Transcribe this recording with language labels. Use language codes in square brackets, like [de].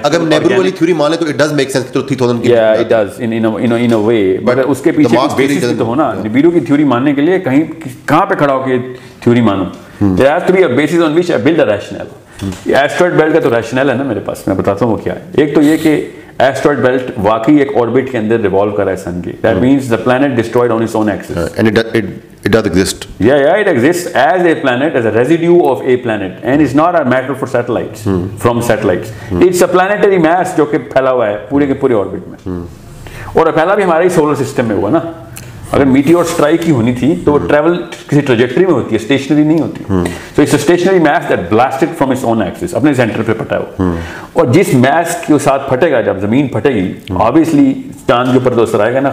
[ur] اگر نیبرو والی تھیوری مان لیں تو [en] it does make sense [ur] کہ 3000 کی. [en] Yeah, it does in a way. [ur] But اس کے پیچھے بیسس بھی تو ہو نا. نیبرو کی تھیوری ماننے کے لیے کہاں پہ کھڑا ہو کے تھیوری مانو. [en] There has to be a basis on which I build a rationale. [ur] Asteroid belt کا تو ریشنل ہے نا میرے پاس, میں بتاتا ہوں وہ کیا ہے. ایک تو یہ کہ ایسٹرائڈ بیلٹ واقعی ایک آربٹ کے اندر ریوالو کر رہا ہے سن کے. [en] That means the planet destroyed on its own axis. And it does exist. Yeah, it exists as a planet, as a residue of a planet, and it's not a matter for satellites, from satellites. It's a planetary mass [ur] جو کہ پھیلا ہوا ہے پورے کے پورے orbit میں, اور پھیلا بھی ہمارے سولر سسٹم میں ہوا نا. اگر میٹیور اسٹرائک کی ہونی تھی تو وہ ٹریول کسی ٹریجیکٹری میں ہوتی ہے, اسٹیشنری نہیں ہوتی. [en] so it's stationary mass that blasted from its own axis, [ur] اپنے سینٹر پہ پھٹا ہوا. اور جس میس کے ساتھ پھٹے گا, جب زمین پھٹے گی, آبویسلی چاند کے اوپر تو اثر آئے گا نا.